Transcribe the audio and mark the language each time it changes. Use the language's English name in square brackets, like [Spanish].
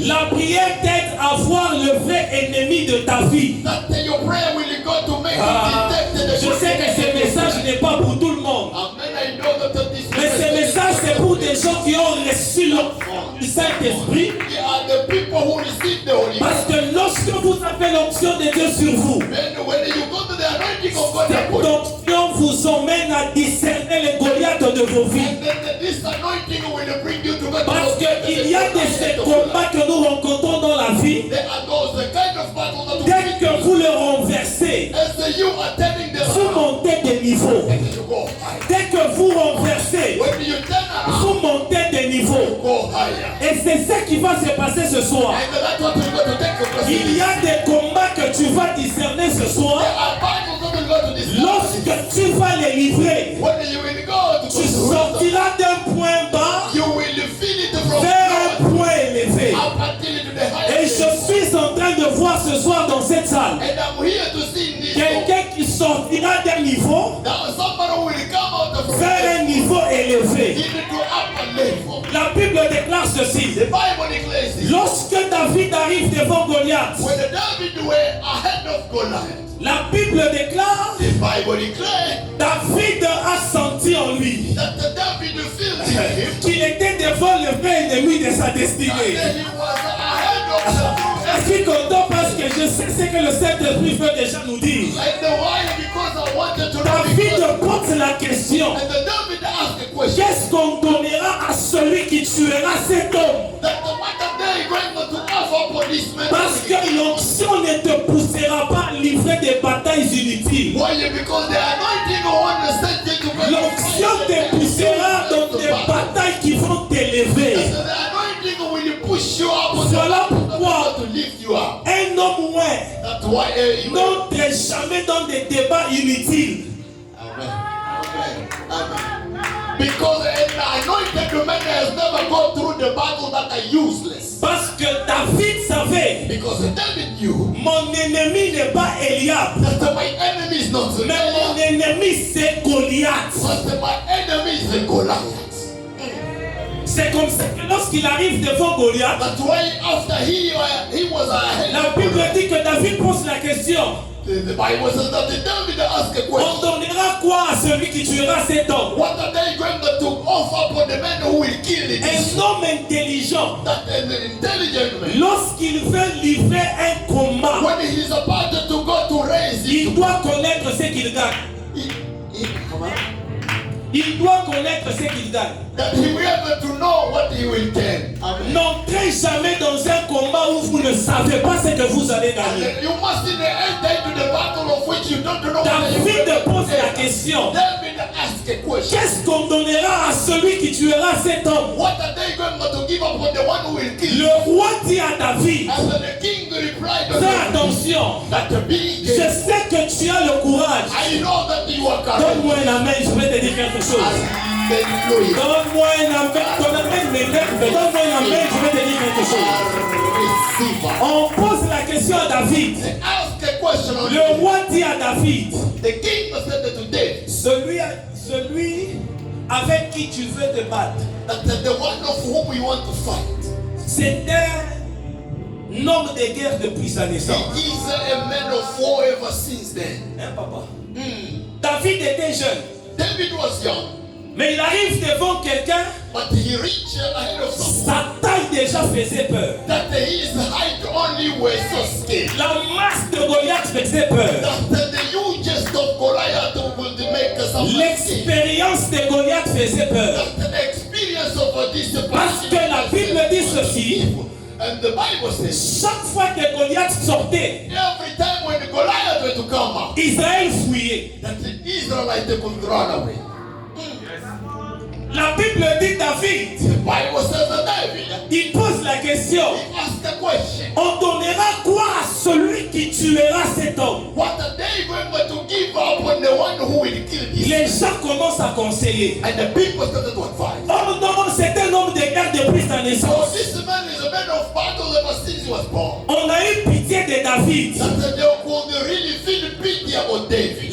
[French] La prière t'aide à voir le vrai ennemi de ta vie. [English] That your prayer will go to make you detect the [French] Je sais que ce message n'est pas pour tout le monde. [English] I know that this [French] Mais ce message c'est pour des gens qui ont reçu le Saint-Esprit. [English] They are the people who receive the Holy [French] Parce [English] Ghost. [French] que lorsque vous avez l'onction de Dieu sur vous, [English] Then when you go to the anointing of God, [French] cette onction vous emmène à discerner les Goliaths de vos vies. [English] and then this anointing will bring you to God. [French] Parce qu'il y a ces combats que nous rencontrons dans la vie. [English] There are those kind of battles that [French] Dès que vous le renversez, [English] as you are turning the [French] vous montez de niveau. [English] you go higher. [French] Dès que vous renversez, [English] When you turn around, [French] vous montez de niveau. [English] go higher. [French] Et c'est ce qui va se passer ce soir. [English] And that's what we're going to take your place. [French] Il y a des combats que tu vas discerner ce soir. [English] There are battles that we're going to discuss. [French] Lorsque tu vas les livrer, [English] When you will go to [French] tu sortiras d'un point bas [English] you will feel it from [French] vers un [English] God [French] point élevé. [English] up until to the [French] Et [English] highest. [French] je suis en train de voir ce soir dans cette salle [English] And I'm here to see in this [French] quelqu'un qui sortira d'un niveau [English] now somebody will come out of [French] vers un niveau élevé. [English] into upper level. [French] La Bible déclare ceci. [English] The Bible declares this. [French] Lorsque David arrive devant Goliath, [English] When the David were ahead of Goliath, [French] la Bible déclare [English] the Bible declares [French] David a senti en lui [English] that the David felt in him [French] qu'il était devant le vrai ennemi de sa [English] and [French] destinée. [English] that he was ahead of the [French] Je suis content parce que je sais ce que le Saint-Esprit veut déjà nous dire. [English] and the why because I wanted to know [French] David [English] because [French] pose la question. [English] and the David asked the question [French] Qu'est-ce qu'on donnera à celui qui tuera cet homme? [English] that the what are they going to offer for this man? [French] Parce que l'onction ne te poussera pas à livrer des batailles inutiles. [English] Why? Because the anointing want to send you to [French] L'onction te poussera dans des batailles qui vont t'élever. [English] The anointing will push you up. [French] Voilà pourquoi [English] to lift you up. [French] un homme moins [English] That's why you [French] n'entre jamais dans des débats inutiles. [English] Amen. Amen. Because an anointed man has never gone through the battle that are useless. [French] Parce que David savait, [English] Because David knew [French] mon ennemi n'est pas Eliab, [English] that my enemy is not [French] mais mon ennemi c'est Goliath. [English] but my enemy is the Goliath. [French] C'est comme ça que lorsqu'il arrive devant Goliath, [English] That's why after he was ahead. [French] la Bible dit que David pose la question. [English] The Bible says that the David asked a [French] On [English] question. [French] donnera quoi à celui qui tuera cet homme? [English] What are they going to offer for the man who will kill it? [French] Un homme intelligent, [English] That an intelligent man, [French] lorsqu'il veut livrer un combat, [English] when he's about to go to raise [French] il [English] it, [French] doit connaître ce qu'il gagne. Il doit connaître ce qu'il gagne. [English] that he will be able to know what he will gain. [French] N'entrez jamais dans un combat où vous ne savez pas ce que vous allez gagner. [English] And you must enter into the battle of which you don't know what you [French] David [English] will [French] pose la [English] gain. [French] question. [English] David asked a question. [French] Qu'est-ce qu'on donnera à celui qui tuera cet homme? [English] What are they going to give up on the one who will kill? [French] Le roi dit à David, [English] And the king replied, [French] fais attention. [English] that the big [French] Je sais que tu as le courage. [English] I know that you are correct. [French] Donne-moi un amen, je vais te dire quelque chose. [English] Hallelujah. [French] Donne-moi un amen. Ton amen m'énerve. Donne-moi un amen, je vais te dire quelque chose. [English] Receiver. [French] On pose la question à David. [English] They asked a question on [French] Le roi dit à David, [English] the king said to David [French] celui avec qui tu veux te battre, [English] that the one of whom we want to fight, [French] c'est un homme de guerre depuis sa naissance. [English] he is a man of war ever since then. [French] Hein, papa? David était jeune, [English] David was young, [French] mais il arrive devant quelqu'un, [English] but he reached ahead of someone. [French] sa taille déjà faisait peur. [English] That his height only was so scared. [French] La masse de Goliath faisait peur. [English] That the hugest of Goliath would make someone scared. [French] L'expérience de Goliath faisait peur. [English] That the experience of this [French] Parce que la Bible dit ceci, [English] and the Bible says, [French] chaque fois que Goliath sortait, [English] every time when Goliath were to come out, [French] Israël fouillait. [English] that the Israelites could run away. [French] La Bible dit David, [English] The Bible says that David, [French] il pose la question, [English] he asked the question, [French] on donnera quoi à celui qui tuera cet homme? [English] what are they going to give up on the one who will kill this? [French] Les gens commencent à conseiller. [English] And the people started to advise. [French] Oh non, c'est un homme de guerre depuis sa [English] So [French] naissance. [English] this man is a man of battle ever since he was born. [French] On a eu pitié de David. [English] That they could really feel pity about David.